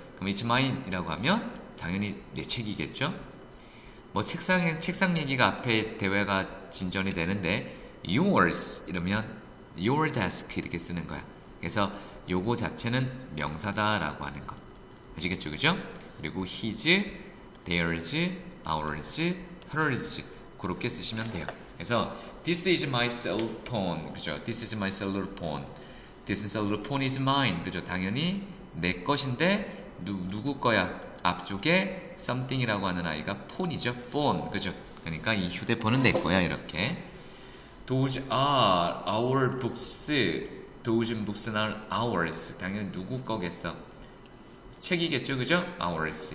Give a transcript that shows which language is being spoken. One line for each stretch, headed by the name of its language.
Korean: 그럼
English: it's mine
Korean: 이라고 하면 당연히 내 책이겠죠? 뭐 책상 얘기가 앞에 대화가 진전이 되는데 yours 이러면
English: your desk
Korean: 이렇게 쓰는 거야. 그래서 요거 자체는 명사다라고 하는 거. 아시겠죠? 그죠? 그리고 his, theirs, ours, hers 그렇게 쓰시면 돼요. 그래서
English: this is my cell phone.
Korean: 그죠?
English: This is my cell phone. This cell phone is mine. 그죠?
Korean: 당연히 내 것인데 누구 거야? 앞쪽에 something이라고 하는 아이가 폰이죠. phone. 그죠? 그러니까 이 휴대폰은 내 거야. 이렇게.
English: Those are our books. Those books are ours.
Korean: 당연히 누구 거겠어? 책이겠죠. 그죠? ours.